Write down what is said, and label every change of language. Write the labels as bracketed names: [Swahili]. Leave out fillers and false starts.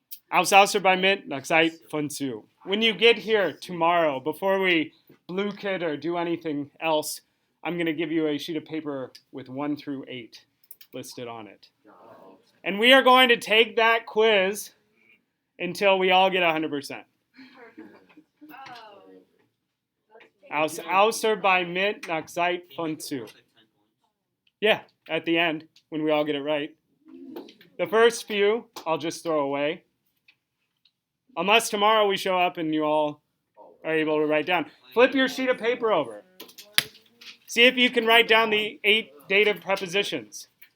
[German] Aus außer bei mit, nach Zeit von zu. [English] When you get here tomorrow, before we blue kit or do anything else, I'm going to give you a sheet of paper with 1 through 8 listed on it. And we are going to take that quiz until we all get 100%. [German] Aus außer bei mit, nach Zeit von zu. [English] Yeah, at the end, when we all get it right. The first few, I'll just throw away. Unless tomorrow we show up and you all are able to write down. Flip your sheet of paper over. See if you can write down the 8 dative prepositions.